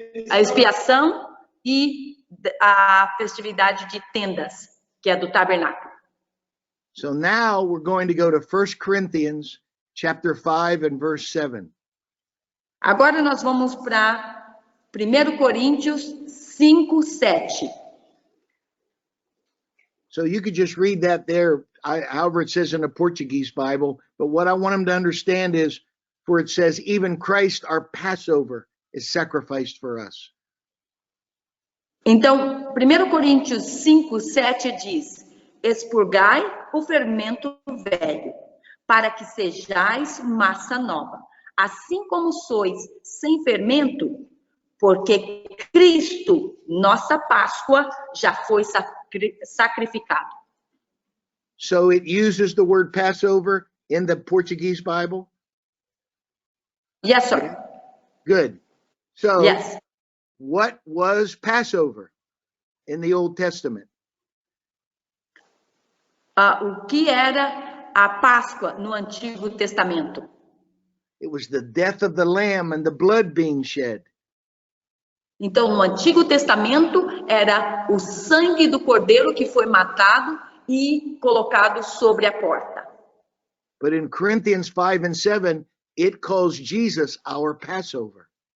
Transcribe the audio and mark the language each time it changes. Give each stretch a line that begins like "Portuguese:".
Portuguese: A expiação e a festividade de tendas, que é do tabernáculo.
English: So now we're going to go to 1 Corinthians chapter 5 and verse 7.
Portuguese: Agora nós vamos para 1 Coríntios 5, 7.
English: So you could just read that there, however it says in the Portuguese Bible. But what I want them to understand is, for it says, even Christ, our Passover, is sacrificed for us.
Portuguese: Então, 1 Coríntios 5, 7 diz: expurgai o fermento velho, para que sejais massa nova, assim como sois sem fermento, porque Cristo, nossa Páscoa, já foi sacrificado.
English: So it uses the word Passover in the Portuguese Bible? Yes, sir. Good. So Yes. what was Passover in the Old Testament?
Portuguese: O que era a Páscoa no Antigo Testamento?
English: It was the death of the lamb and the blood being shed.
Portuguese: Então, no Antigo Testamento, era o sangue do cordeiro que foi matado e colocado sobre a porta.
English: But in Corinthians 5 and 7, it calls Jesus our Passover.